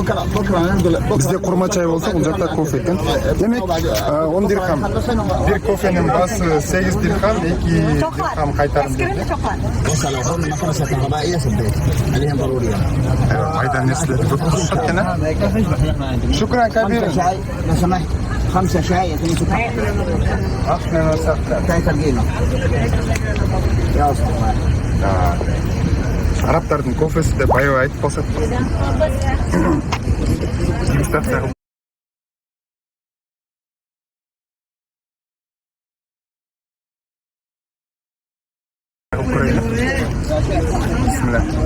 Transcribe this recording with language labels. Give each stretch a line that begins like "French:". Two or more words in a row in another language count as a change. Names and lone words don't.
Kyrgyz: Бизде курма чай болсо, бул жакта кофе экен. Демек 10 дирхам. Бир кофенин баасы 8 дирхам, 2 дирхам кайтарым берди. Майда нерселерди көп кошушат экен, а?
Arabic: شكرا كبير. 5 شاي يا سيدي. اهلا وسهلا. كيف القيمة؟ يا أصدقائي.
Kyrgyz: Арабтардын кофеси деп аябай айтып калсат. Дегустация Бисмилlah.